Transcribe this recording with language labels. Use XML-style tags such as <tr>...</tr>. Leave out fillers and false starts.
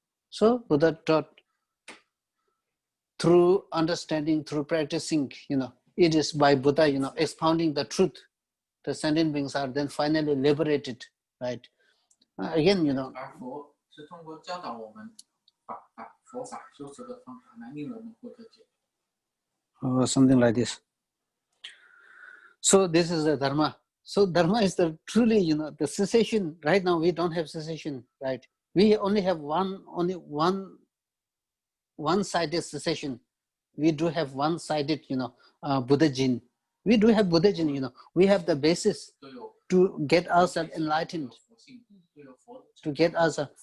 <en>So Buddha taught through understanding, through practicing, it is by Buddha, expounding the truth. The sentient beings are then finally liberated, right? Again,</en> <zh>而佛是通过教导我们把佛法修持的方法来令我们获得解脱。</zh> <en>something like this. So this is the Dharma. So Dharma is the truly, the cessation. Right now we don't have cessation, right? We only have one-sided cessation. We do have one-sided, Buddha Jin. We do have Buddha Jin, we have the basis to get ourselves enlightened, to get ourselves.</en>